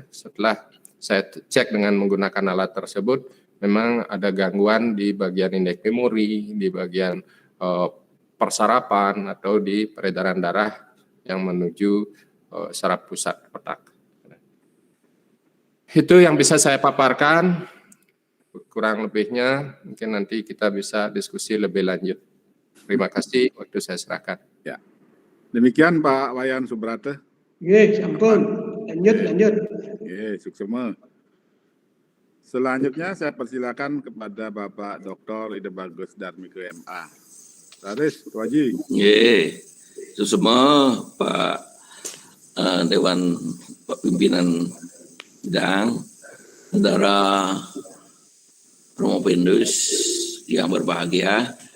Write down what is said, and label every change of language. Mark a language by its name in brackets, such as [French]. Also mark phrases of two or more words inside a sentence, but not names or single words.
[Indonesian] Setelah saya cek dengan menggunakan alat tersebut, memang ada gangguan di bagian indeks memori, di bagian persarapan atau di peredaran darah yang menuju saraf pusat otak. Itu yang bisa saya paparkan. Kurang lebihnya mungkin nanti kita bisa diskusi lebih lanjut. Terima kasih, waktu saya serahkan. Ya. Demikian Pak Wayan Subrate. [Balinese] Ye, ampun. Lanjut. Ye, suksema. [Indonesian] Selanjutnya saya persilakan kepada Bapak Dr. Ide Bagus Darmiko MA. Taris, Waji. Ye, semua Pak Dewan Pimpinan Sidang, saudara Promopendos yang berbahagia.